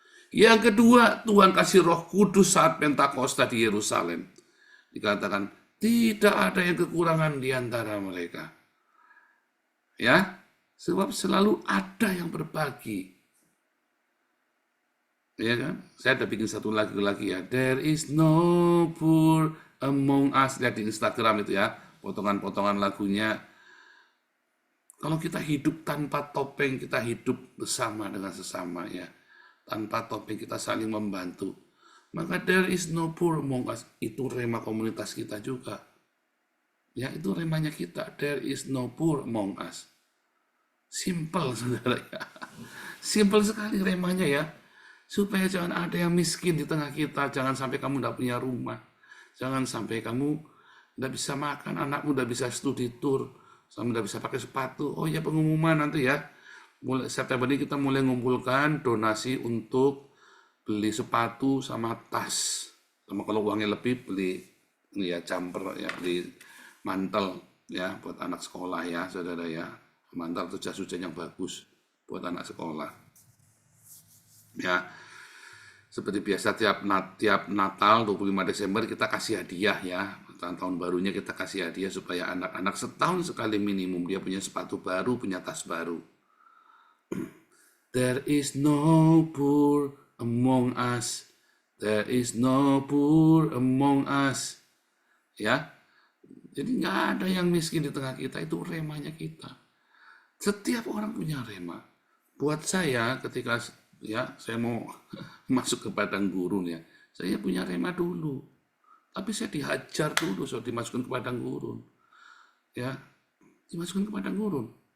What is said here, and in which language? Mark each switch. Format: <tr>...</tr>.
<id>Yang kedua, Tuhan kasih Roh Kudus saat Pentakosta di Yerusalem. Dikatakan tidak ada yang kekurangan di antara mereka. Ya, sebab selalu ada yang berbagi. Ya kan? Saya ada bikin satu lagu lagi ya.</id> <en>There is no poor among us.</en> <id>Lihat di Instagram itu ya, potongan-potongan lagunya. Kalau kita hidup tanpa topeng, kita hidup bersama dengan sesama ya. Tanpa topeng kita saling membantu. Maka</id> <en>there is no poor among us.</en> <id>Itu rema komunitas kita juga. Ya, itu remanya kita.</id> <en>There is no poor among us.</en> <id>Simple, saudara ya. Simple sekali remanya ya. Supaya jangan ada yang miskin di tengah kita. Jangan sampai kamu tidak punya rumah. Jangan sampai kamu tidak bisa makan. Anakmu tidak bisa studi tour. Kamu tidak bisa pakai sepatu. Oh ya, pengumuman nanti ya. Mulai September ini kita mulai ngumpulkan donasi untuk beli sepatu sama tas. Sama kalau uangnya lebih beli ini ya jumper ya, beli mantel ya buat anak sekolah ya, saudara ya. Mantel atau jas hujan yang bagus buat anak sekolah. Ya. Seperti biasa tiap Natal 25 Desember kita kasih hadiah ya. Tahun barunya kita kasih hadiah supaya anak-anak setahun sekali minimum dia punya sepatu baru, punya tas baru.</id> <en>There is no poor among us. There is no poor among us.</en> <id>Ya. Jadi nggak ada yang miskin di tengah kita, itu remanya kita. Setiap orang punya rema. Buat saya ketika ya saya mau masuk ke padang gurun ya, saya punya rema dulu. Tapi saya dihajar dulu, saya dimasukkan ke padang gurun. Ya, dimasukkan ke padang gurun.</id>